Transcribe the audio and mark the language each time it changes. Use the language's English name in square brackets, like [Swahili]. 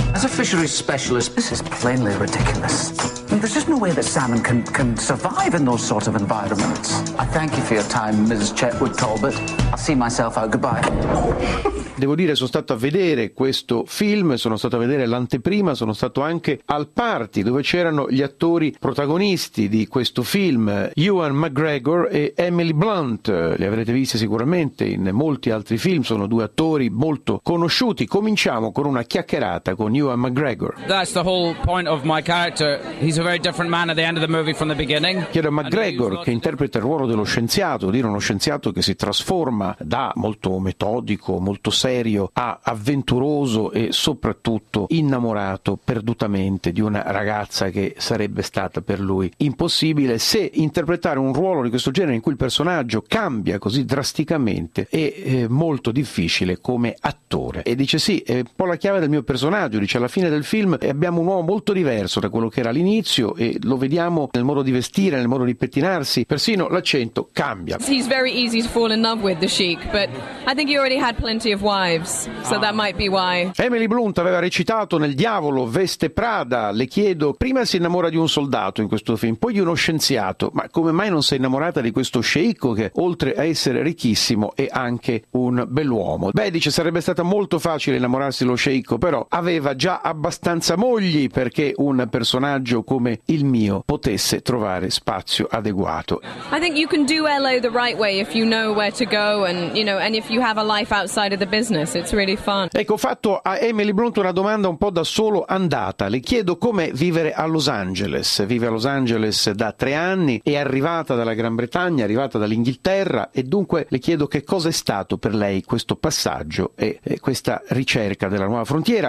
[English] As a fisheries specialist, this is plainly ridiculous. There's just no way that salmon can survive in those sort of environments. I thank you for your time, Mrs. Chetwood Talbot. I'll see myself out. Goodbye. [Italian] Devo dire, sono stato a vedere questo film, sono stato a vedere l'anteprima, sono stato anche al party dove c'erano gli attori protagonisti di questo film, Ewan McGregor e Emily Blunt. Li avrete visti sicuramente in molti altri film, sono due attori molto conosciuti. Cominciamo con una chiacchierata con Ewan McGregor. [English] That's the whole point of my character. He's a very different man at the end of the movie from the beginning. [Italian] Chiedo a McGregor, che interpreta il ruolo dello scienziato, dire uno scienziato che si trasforma da molto metodico, molto serio, a avventuroso e soprattutto innamorato perdutamente di una ragazza che sarebbe stata per lui impossibile, se interpretare un ruolo di questo genere in cui il personaggio cambia così drasticamente è molto difficile come attore. E dice sì, è un po' la chiave del mio personaggio, dice alla fine del film abbiamo un uomo molto diverso da quello che era all'inizio e lo vediamo nel modo di vestire, nel modo di pettinarsi, persino l'accento cambia. [English] He's very easy to fall in love with, the Sheik, but I think he already had plenty of wives, so that might be why. [Italian] Emily Blunt aveva recitato nel Diavolo Veste Prada. Le chiedo, prima si innamora di un soldato in questo film, poi di uno scienziato, ma come mai non sei innamorata di questo sceicco che oltre a essere ricchissimo è anche un bell'uomo? Beh, dice, sarebbe stata molto facile innamorarsi dello sceicco, però aveva già abbastanza mogli perché un personaggio come il mio potesse trovare spazio adeguato. [English] I think you can do LA the right way if you know where to go and you know and if you have a life outside of the business. It's really fun. [Italian] Ecco, ho fatto a Emily Blunt una domanda un po' da solo andata. Le chiedo com'è vivere a Los Angeles. Vive a Los Angeles da 3 anni, è arrivata dalla Gran Bretagna, arrivata dall'Inghilterra, e dunque le chiedo che cosa è stato per lei questo passaggio e questa ricerca della nuova frontiera.